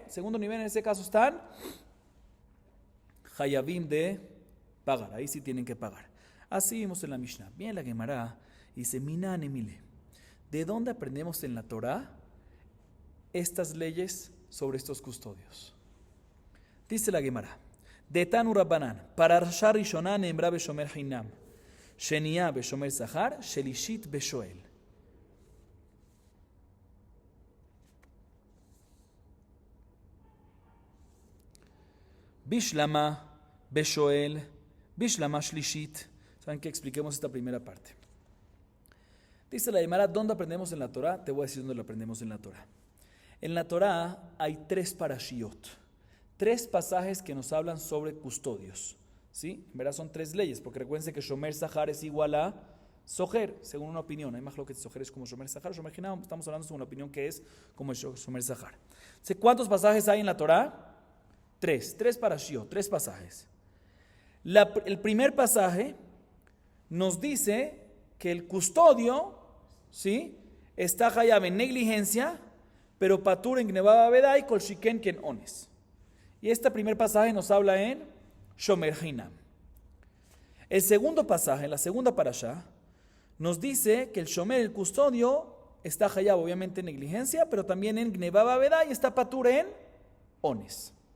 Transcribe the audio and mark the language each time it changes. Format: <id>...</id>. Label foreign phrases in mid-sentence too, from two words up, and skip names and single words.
<es>Segundo nivel, en ese caso están Hayabim de pagar, ahí sí tienen que pagar. Así vimos en la Mishnah. Bien, la Gemara dice,</es> <arc>מנהני מילי.</arc> <es>¿De dónde aprendemos en la Torah estas leyes sobre estos custodios? Dice la Gemara, de</es> <he>תנו רבנן, פרשה ראשונה נאמרה בשומר חינם שנייה בשומר שכר שלישית בשואל.</he> <arc>בשלמא בשואל בשלמא שלישית.</arc> <es>¿Saben qué? Expliquemos esta primera parte. Dice la Gemara, ¿dónde aprendemos en la Torah? Te voy a decir dónde lo aprendemos en la Torah. En la Torah hay 3 parashiot, 3 pasajes que nos hablan sobre custodios. ¿Sí? En verdad son 3 leyes, porque recuerden que</es> <he>שומר שכר</he> <es>es igual a Soher, según una opinión. Hay más lo que Soher es como</es> <he>שומר שכר. שומר חינם,</he> <es>estamos hablando según una opinión que es como</es> <he>שומר שכר.</he> <es>¿Cuántos pasajes hay en la Torah? 3 parashiot, 3 pasajes. El primer pasaje nos dice que el custodio, ¿sí?, está hayab en negligencia, pero patur en</es> <he>גניבה אבידה</he> <es>y</es> <he>כל שכן אונס.</he> <es>Y este primer pasaje nos habla en</es> <he>שומר חינם.</he> <es>El segundo pasaje, la segunda parashá, nos dice que el Shomer, el custodio, está hayab obviamente en negligencia, pero también en</es> <he>גניבה אבידה</he> <es>y está patur en ones.</es>